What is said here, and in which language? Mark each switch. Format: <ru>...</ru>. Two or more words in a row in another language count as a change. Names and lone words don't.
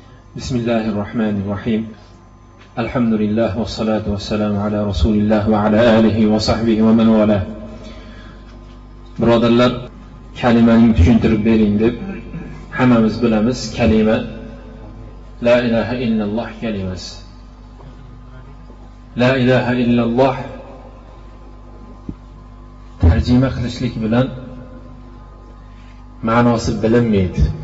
<ar>بسم الله الرحمن الرحيم. الحمد لله والصلاة والسلام على رسول الله وعلى آله وصحبه ومن والاه.</ar> <uz>Birodarlar, kalimani tushuntirib bering deb hammamiz bilamiz. Kalima</uz> <ar>لا إله إلا الله</ar> <uz>kalimasi.</uz> <ar>لا إله إلا الله</ar> <uz>tarjima qilishlik bilan ma'nosi bilinmaydi.</uz>